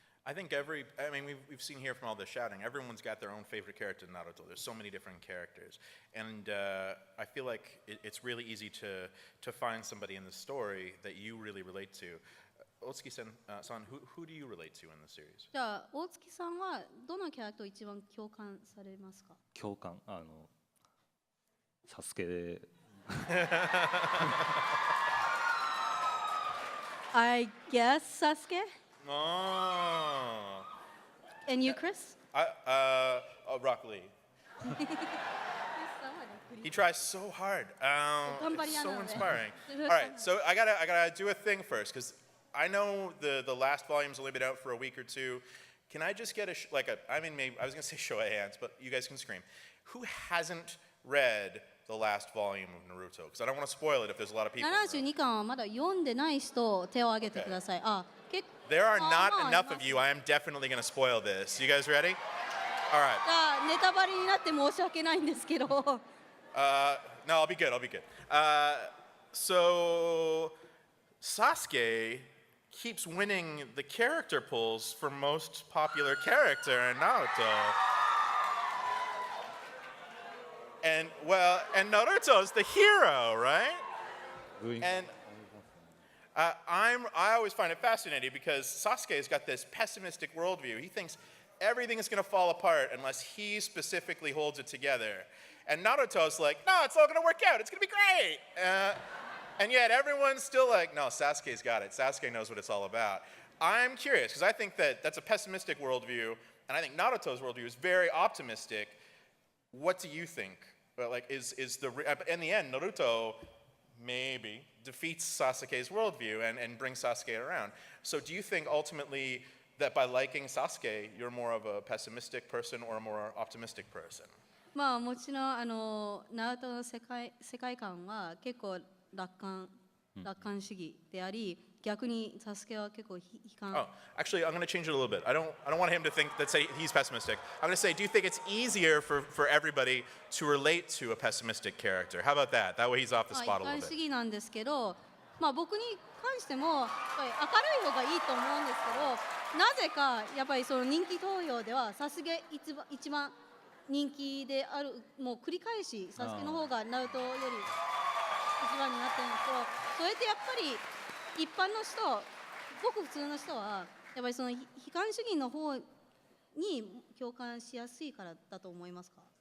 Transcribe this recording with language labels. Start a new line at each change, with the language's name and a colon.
English: I think we've seen here from all the shouting, everyone's got their own favorite character in Naruto. There's so many different characters. And I feel like it's really easy to find somebody in the story that you really relate to. Otsuki-san, who do you relate to in the series?
Japanese: じゃあ、大月さんはどのキャラクターを一番共感されますか？共感、サスケで
English: I guess Sasuke. Oh. And you, Chris? Rock Lee. He tries so hard. It's so inspiring. All right, so I gotta do a thing first because I know the last volume's only been out for a week or two. Can I just get maybe I was gonna say show of hands, but you guys can scream. Who hasn't read the last volume of Naruto? Because I don't want to spoil it if there's a lot of people.
Japanese: 72巻はまだ読んでない人、手を挙げてください。
English: There are not enough of you. I am definitely going to spoil this. You guys ready? All right.
Japanese: ネタバレになって申し訳ないんですけど。
English: No, I'll be good. So Sasuke keeps winning the character polls for most popular character in Naruto. And Naruto's the hero, right? And I always find it fascinating because Sasuke's got this pessimistic worldview. He thinks everything is going to fall apart unless he specifically holds it together. And Naruto's like, no, it's all going to work out. It's going to be great. And yet everyone's still like, no, Sasuke's got it. Sasuke knows what it's all about. I'm curious because I think that's a pessimistic worldview, and I think Naruto's worldview is very optimistic. What do you think? In the end, Naruto maybe defeats Sasuke's worldview and brings Sasuke around. So do you think ultimately that by liking Sasuke, you're more of a pessimistic person or a more optimistic person?
Japanese: もちろんナルトの世界観は結構楽観主義であり、逆にサスケは結構悲観。
English: Oh, actually, I'm going to change it a little bit. I don't want him to think that he's pessimistic. I'm going to say, do you think it's easier for everybody to relate to a pessimistic character? How about that? That way he's off the spot a
Japanese: 悲観主
English: bit.
Japanese: 義なんですけど、まあ僕に関してもやっぱり明るい方がいいと思うんですけど、なぜかやっぱりその人気投票ではサスケ一番人気である、もう繰り返しサスケの方がナルトより一番になってるんですけど、それってやっぱり一般の人、ごく普通の人はやっぱりその悲観主義の方に共感しやすいからだと思いますか？